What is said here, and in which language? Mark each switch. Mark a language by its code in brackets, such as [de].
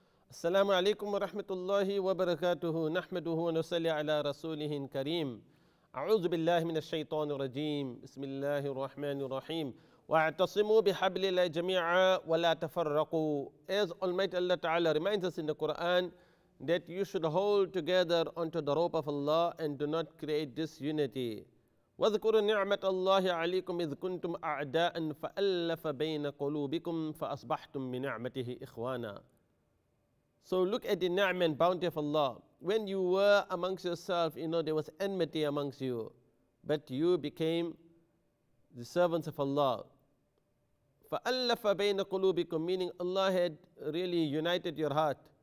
[ar] السلام عليكم ورحمة الله وبركاته نحمده ونصلي على رسوله الكريم أعوذ بالله من الشيطان الرجيم بسم الله الرحمن الرحيم واعتصموا بحبل الله جميعا ولا تفرقوا. [en] As Almighty Allah Ta'ala reminds us in the Quran that you should hold together onto the rope of Allah and do not create disunity. [ar] واذكروا نعمة الله عليكم إذ كنتم أعداء فألف بين قلوبكم فأصبحتم بنعمته إخوانا. [en] So look at the ni'mah and bounty of Allah. When you were amongst yourself, there was enmity amongst you, but you became the servants of Allah. [ar] فَأَلَّفَ بَيْنَ قُلُوبِكُم, [en] meaning Allah had really united your heart.